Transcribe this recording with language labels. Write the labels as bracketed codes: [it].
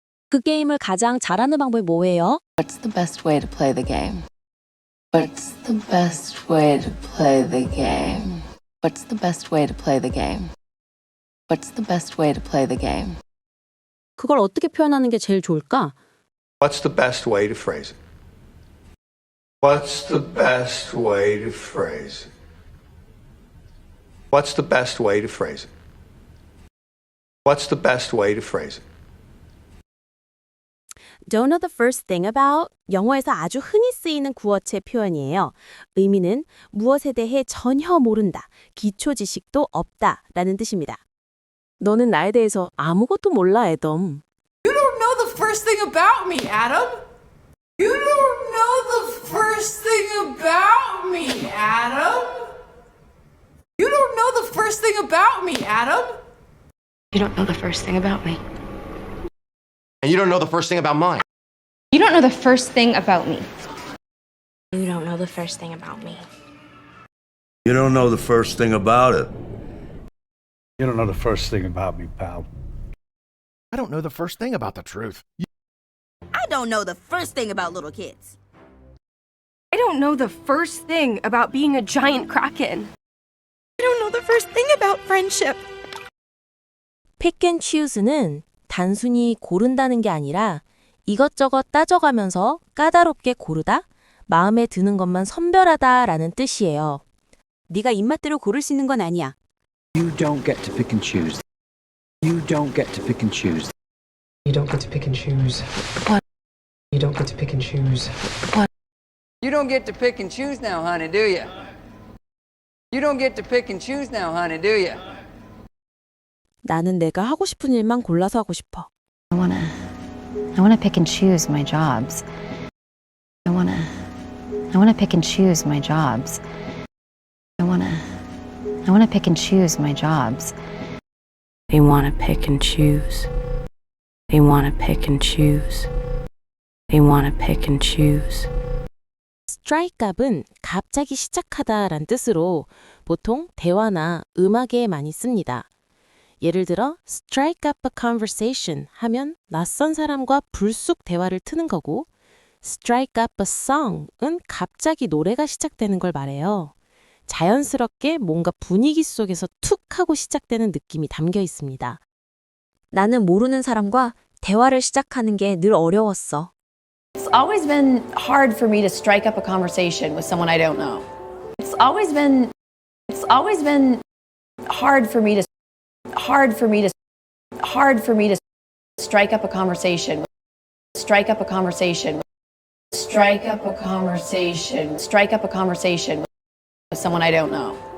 [ko] 그 게임을 가장 잘하는 방법이 뭐예요? [en] What's the best way to play the game? What's the best way to play the game? What's the best way to play the game? What's the best way to play the game? [ko] 그걸 어떻게 표현하는 게 제일 좋을까? [en] What's the best way to phrase it? What's the best way to phrase it? What's the best way to phrase it? What's the best way to phrase it? Don't know the first thing about [ko] 영어에서 아주 흔히 쓰이는 구어체 표현이에요. 의미는 무엇에 대해 전혀 모른다, 기초 지식도 없다 라는 뜻입니다. 너는 나에 대해서 아무것도 몰라, 애덤. [en] You don't know the first thing about me, Adam. You don't know the first thing about me, Adam. You don't know the first thing about me, Adam. You don't know the first thing about me. And you don't know the first thing about mine. You don't know the first thing about me. You don't know the first thing about me. You don't know the first thing about it. You don't know the first thing about me, pal. I don't know the first thing about the truth. I don't know the first thing about little kids. I don't know the first thing about being a giant kraken. I don't know the first thing about friendship. Pick and choose [ko] 는 단순히 고른다는 게 아니라 이것저것 따져가면서 까다롭게 고르다, 마음에 드는 것만 선별하다 라는 뜻이에요. 네가 입맛대로 고를 수 있는 건 아니야. [en] You don't get to pick and choose. You don't get to pick and choose. You don't get to pick and choose. What? You don't get to pick and choose. What? You don't get to pick and choose now, honey, do you? You don't get to pick and choose now, honey, do you? [ko] 나는 내가 하고 싶은 일만 골라서 하고 싶어. [en] I wanna pick and choose my jobs. I wanna pick and choose my jobs. I wanna pick and choose my jobs. They wanna pick and choose. They wanna pick and choose. They wanna pick and choose. strike up [ko] 은 갑자기 시작하다란 뜻으로 보통 대화나 음악에 많이 씁니다. 예를 들어 [en] strike up a conversation [ko] 하면 낯선 사람과 불쑥 대화를 트는 거고 [en] strike up a song [ko] 은 갑자기 노래가 시작되는 걸 말해요. 자연스럽게 뭔가 분위기 속에서 툭 하고 시작되는 느낌이 담겨 있습니다. 나는 모르는 사람과 대화를 시작하는 게 늘 어려웠어. [en] It's always been hard for me to strike up a conversation with someone I don't know. It's always been hard for me to strike up a conversation with someone I don't know.